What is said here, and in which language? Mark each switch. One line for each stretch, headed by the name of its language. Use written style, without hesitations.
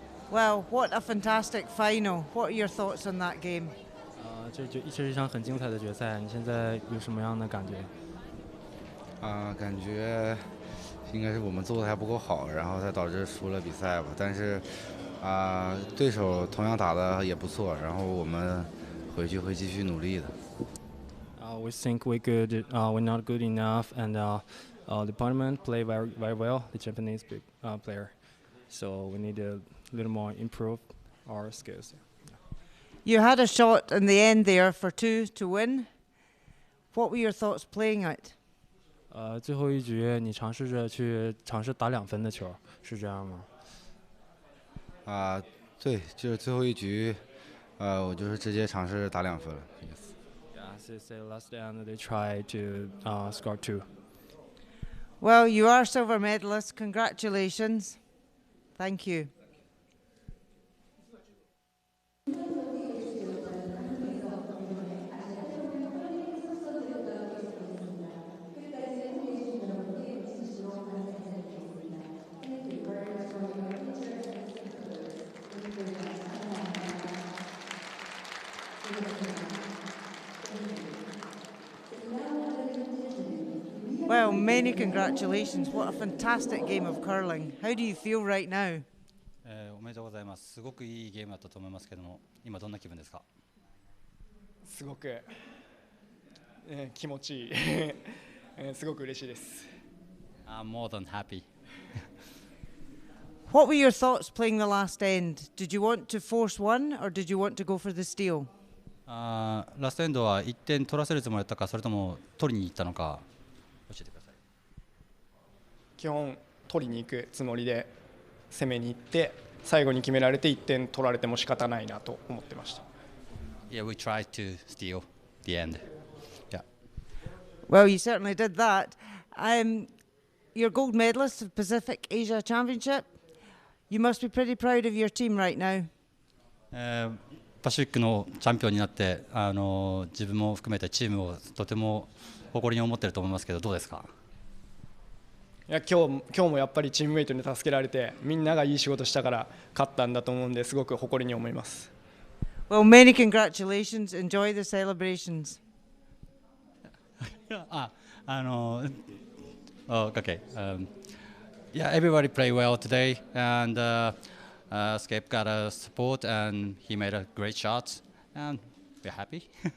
English: Well, what a fantastic final. What are your thoughts on that game?
Chinese: 这是一场很精彩的决赛，你现在有什么样的感觉？感觉应该是我们做的还不够好，然后才导致输了比赛吧。但是对手同样打的也不错，然后我们回去会继续努力的。
English: We think we're not good enough, and the opponent play very well. The Japanese player, so we need a little more improve our skills. You had a shot in the end there for 2 to win. What were your thoughts playing it?
Chinese: 最后一局你尝试打2分的球，是这样吗？对，就是最后一局，我就是直接尝试打2分了。
English: Yeah, so last end they try to score 2. Well, you are silver medalists. Congratulations. Thank you. Well, many congratulations. What a fantastic game of curling. How do you feel right now?
Japanese: おめでとうございます。すごくいいゲームだったと思いますけども、今どんな気分ですか？すごく、気持ちいい、すごく嬉しいです。
English: I'm more than happy. What were your thoughts playing the last end? Did you want to force one or did you want to go for the steal?
Japanese: ラストエンドは1点取らせるつもりだったか、それとも取りに行ったのか教えてください。基本取りに行くつもりで攻めに行って、最後に決められて1点取られても仕方ないなと思ってました。
English: Yeah, we tried to steal the end. Yeah. Well, you certainly did that. You're gold medalist of Pacific Asia Championship. You must be pretty proud of your team right now.
Japanese: パシフィックのチャンピオンになって、自分も含めてチームをとても誇りに思っていると思いますけど、どうですか？いや、今日もやっぱりチームメイトに助けられて、みんながいい仕事したから勝ったんだと思うんで、すごく誇りに思います。
English: Well, many congratulations. Enjoy the celebrations. Okay. Yeah, everybody played well today, and Skip got a support, and he made a great shot, and we're happy.